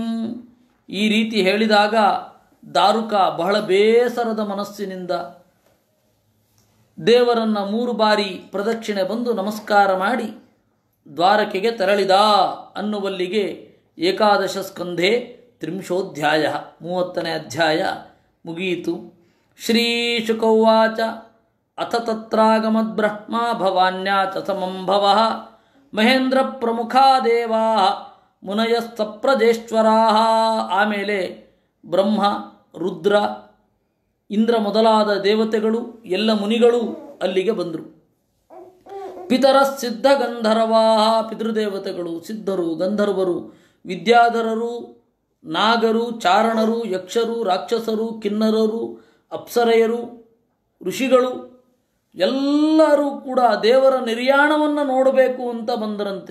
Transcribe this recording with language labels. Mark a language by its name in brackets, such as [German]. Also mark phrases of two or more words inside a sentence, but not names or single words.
[Kannada] ಈ ರೀತಿ ಹೇಳಿದಾಗ ದಾರುಕ ಬಹಳ ಬೇಸರದ ಮನಸ್ಸಿನಿಂದ ದೇವರನ್ನು 3 ಬಾರಿ ಪ್ರದಕ್ಷಿಣೆ ಬಂದು ನಮಸ್ಕಾರ ಮಾಡಿ ದ್ವಾರಕೆಗೆ ತೆರಳಿದ ಅನ್ನುವಲ್ಲಿಗೆ ಏಕಾದಶ ಸ್ಕಂಧೆ 30 30ನೇ ಅಧ್ಯಾಯ ಮುಗಿಯಿತು. [Sanskrit] ಶ್ರೀಶುಕೌವಾಚ ಅಥ ತತ್ರಾಗಮದ್ಬ್ರಹ್ಮ ಭವಾನ್ಯಾ ಚ ಸಮಂ ಭವಃ ಮಹೇಂದ್ರ ಪ್ರಮುಖಾ ದೇವಾ ಮುನಯಸ್ತಪ್ರಜೇಶ್ವರಾ. [Kannada] ಆಮೇಲೆ ಬ್ರಹ್ಮ, ರುದ್ರ, ಇಂದ್ರ ಮೊದಲಾದ ದೇವತೆಗಳು ಎಲ್ಲ ಮುನಿಗಳು ಅಲ್ಲಿಗೆ ಬಂದರು. [Sanskrit] ಪಿತರ ಸಿದ್ಧ ಗಂಧರ್ವಾ, [Kannada] ಪಿತೃದೇವತೆಗಳು, ಸಿದ್ಧರು, ಗಂಧರ್ವರು, ವಿದ್ಯಾಧರರು, ನಾಗರು, ಚಾರಣರು, ಯಕ್ಷರು, ರಾಕ್ಷಸರು, ಕಿನ್ನರರು, ಅಪ್ಸರೆಯರು, ಋಷಿಗಳು ಎಲ್ಲರೂ ಕೂಡ ದೇವರ ನಿರ್ಯಾಣವನ್ನು ನೋಡಬೇಕು ಅಂತ ಬಂದರಂತೆ.